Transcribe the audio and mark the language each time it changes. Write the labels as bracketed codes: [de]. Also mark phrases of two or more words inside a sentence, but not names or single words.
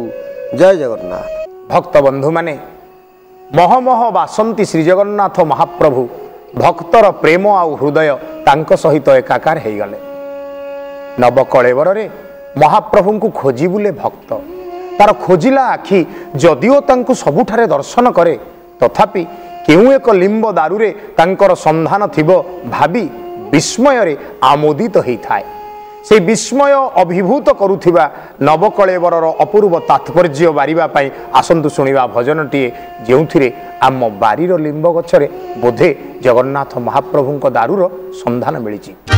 [or] ଜୟ ଜଗନ୍ନାଥ। ଭକ୍ତ ବନ୍ଧୁ ମାନେ ମହ ମହ ବାସନ୍ତୀ ଶ୍ରୀ ଜଗନ୍ନାଥ ମହାପ୍ରଭୁ ଭକ୍ତର ପ୍ରେମ ଆଉ ହୃଦୟ ତାଙ୍କ ସହିତ ଏକାକାର ହୋଇ ଗଲେ। ନବକଳେବର ରେ ମହାପ୍ରଭୁ କୁ ଖୋଜି ବୁଲେ ଭକ୍ତ ତାର ଖୋଜିଲା ଆଖି ଯଦିଓ ତାଙ୍କୁ ସବୁଠାରେ ଦର୍ଶନ କରେ ତଥାପି କେଉଁ ଏକ ଲିମ୍ବ ଦାରୁରେ ତାଙ୍କର ସନ୍ଧାନ ଥିବ ଭାବି ବିସ୍ମୟ ରେ ଆମୋଦିତ ହୋଇଥାଏ। ସେ ବିସ୍ମୟ ଅଭିଭୂତ କରୁଥିବା ନବକଳେବରର ଅପୂର୍ବ ତାତ୍ପର୍ଯ୍ୟ ବାରିବା ପାଇଁ ଆସନ୍ତୁ ଶୁଣିବା ଭଜନଟିଏ ଯେଉଁଥିରେ ଆମ ବାଡ଼ିର ଲିମ୍ବ ଗଛରେ ବୋଧେ ଜଗନ୍ନାଥ ମହାପ୍ରଭୁଙ୍କ ଦାରୁର ସନ୍ଧାନ ମିଳିଛି।